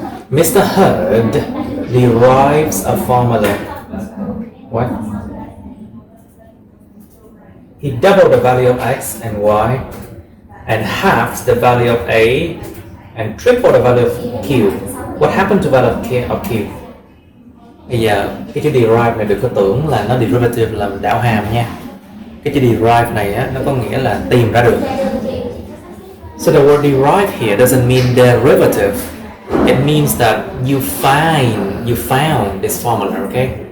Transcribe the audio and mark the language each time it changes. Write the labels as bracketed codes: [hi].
[en] Mr. Hurd derives a formula. What? He doubled the value of x and y and halves the value of a and triple the value of q. What happened to value of q? [vi] Bây giờ cái chữ derive này đừng có tưởng là nó derivative là đảo hàm nha. Cái chữ derive này á, nó có nghĩa là tìm ra được. [en] So the word derive here doesn't mean derivative. It means that you found this formula, okay?